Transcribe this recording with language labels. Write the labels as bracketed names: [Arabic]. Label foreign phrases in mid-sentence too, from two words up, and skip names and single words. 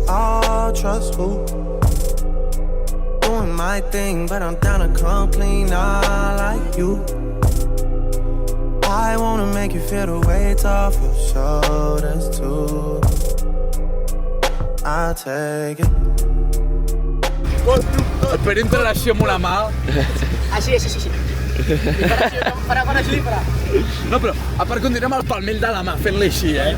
[English] Oh, trust who? Doing my thing, but I'm down to come clean, not like you. I wanna make you feel the weight off your shoulders too. I'll take it. [Catalan] Et faré entre l'així amb una mà. Així. Para, així, para. No, però a part continuem el palmell de la mà, fent-li així,